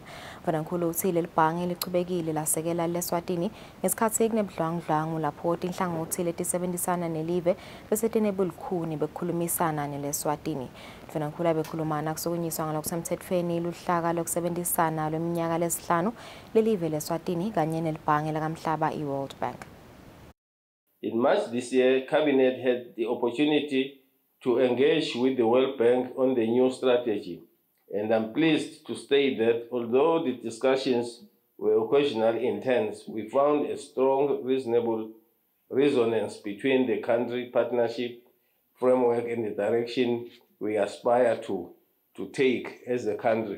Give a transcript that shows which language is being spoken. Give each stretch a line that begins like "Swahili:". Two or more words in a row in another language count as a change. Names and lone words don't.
Swati: Vunankulu uthi lelibhange lichubekile lasekela leSwatini ngesikhatsi kunebudlwangudlwangu lapho tinhlangothi letisebenzisana nelive bese tinebulikhuni bekukhulumisana neleSwatini. Vunankulu bekhulumana kusukunyiswa ngalokusemthethweni luhlaka lokusebenzisana lweminyaka lesihlanu lelive leSwatini kanye nelibhange lakamhlaba iWorld Bank.
English: In March this year, Cabinet had the opportunity to engage with the World Bank on the new strategy, and I'm pleased to state that although the discussions were occasionally intense, we found a strong, reasonable resonance between the country partnership framework and the direction we aspire to take as a country.